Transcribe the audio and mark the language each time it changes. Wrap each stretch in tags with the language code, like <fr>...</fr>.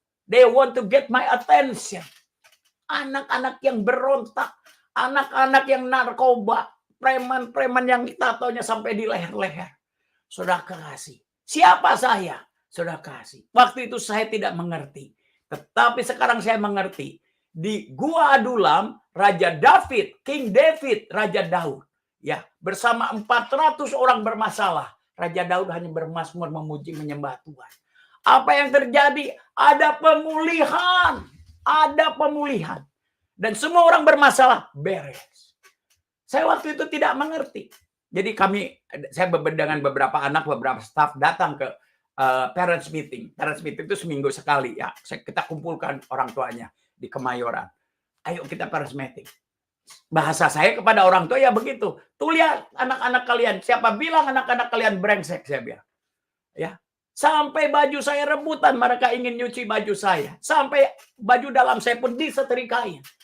<en>They want to get my attention.</en> <id>Anak-anak yang berontak, anak-anak yang narkoba, preman-preman yang tatonya sampai di leher-leher. Saudara kasih. Siapa saya? Saudara kasih. Waktu itu saya tidak mengerti. Tetapi sekarang saya mengerti. Di Gua Adulam, Raja David, King David, Raja Daud. Ya, bersama 400 orang bermasalah. Raja Daud hanya bermazmur, memuji, menyembah Tuhan. Apa yang terjadi? Ada pemulihan. Ada pemulihan. Dan semua orang bermasalah beres. Saya waktu itu tidak mengerti. Jadi saya dengan beberapa anak, beberapa staf datang ke parents meeting. Parents meeting itu seminggu sekali ya. Kita kumpulkan orang tuanya di Kemayoran. Ayo kita parents meeting. Bahasa saya kepada orang tua ya begitu. Tuh lihat anak-anak kalian. Siapa bilang anak-anak kalian brengsek, saya bilang. Ya. Sampai baju saya rebutan, mereka ingin nyuci baju saya. Sampai baju dalam saya pun disetrikain.</id>